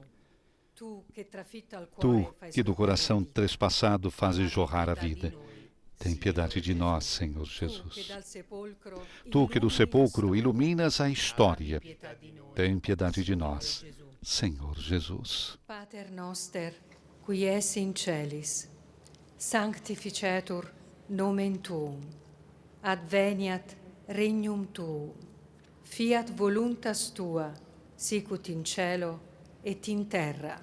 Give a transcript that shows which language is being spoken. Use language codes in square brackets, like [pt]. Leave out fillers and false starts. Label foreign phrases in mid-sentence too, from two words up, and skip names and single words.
[pt] Tu que do coração trespassado fazes jorrar a vida, tem piedade de nós, Senhor Jesus. Tu que do sepulcro iluminas a história, tem piedade de nós, Senhor Jesus. [la] Pater noster, qui es in celis, sanctificetur nomen tuum, adveniat regnum tuum, fiat voluntas tua, sicut in cielo et in terra.